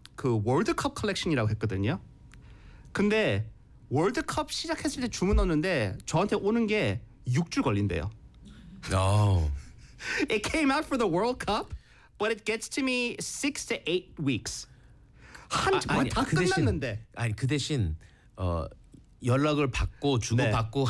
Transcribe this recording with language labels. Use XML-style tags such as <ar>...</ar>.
<ko>그 월드컵 컬렉션이라고 했거든요. 근데 월드컵 시작했을 때 주문 넣었는데 저한테 오는 게 6주 걸린대요.</ko> <en>No. It came out for the World Cup, but it gets to me 6 to 8 weeks.</en> <ko>끝났는데. 아니 그 대신 연락을 받고 주고받고 네.</ko>